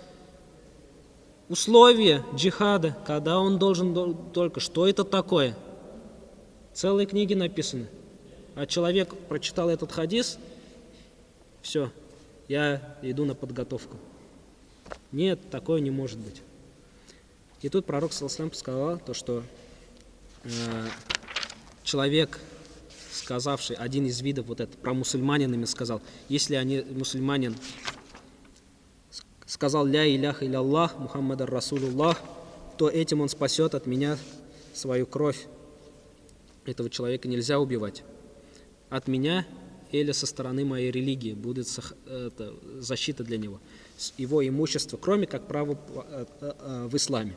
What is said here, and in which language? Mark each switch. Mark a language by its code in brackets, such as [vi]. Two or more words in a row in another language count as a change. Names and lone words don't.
[ru] Условия джихада, когда он должен только, что это такое. Целые книги написаны. А человек прочитал этот хадис, все, я иду на подготовку. Нет, такое не может быть. И тут пророк [ar] صلى الله عليه وسلم [ru] сказал, то, что человек, сказавший один из видов вот это, про мусульманинами сказал, если мусульманин сказал [ar] لا إله إلا الله محمد رسول الله, [ru] то этим он спасет от меня свою кровь. Этого человека нельзя убивать. От меня или со стороны моей религии будет защита для него. Его имущество, кроме как право в исламе.